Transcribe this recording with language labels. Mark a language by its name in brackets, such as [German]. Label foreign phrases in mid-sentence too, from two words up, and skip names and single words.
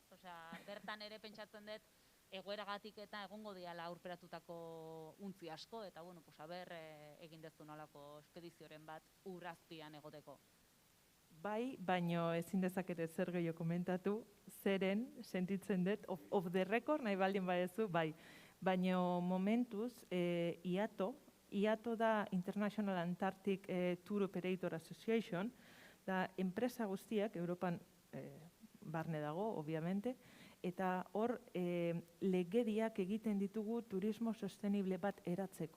[Basque] Osea, bertan ere pentsatzen dut egoeragatik eta egongo diala aurperatutako untzi asko, eta aber egin dezu nolako espedizioren bat Urrazpian egoteko. Bai, baino ezin dezakete zer gehiago komentatu, zeren sentitzen dut, [English] off the record [Basque] nahi baldin badezu, bai. Baino momentuz, IATO da International Antarctic Tour Operator Association, da enpresa guztiak, Europan barne dago, obviamente, eta hor legediak egiten ditugu turismo sostenible bat eratzeko.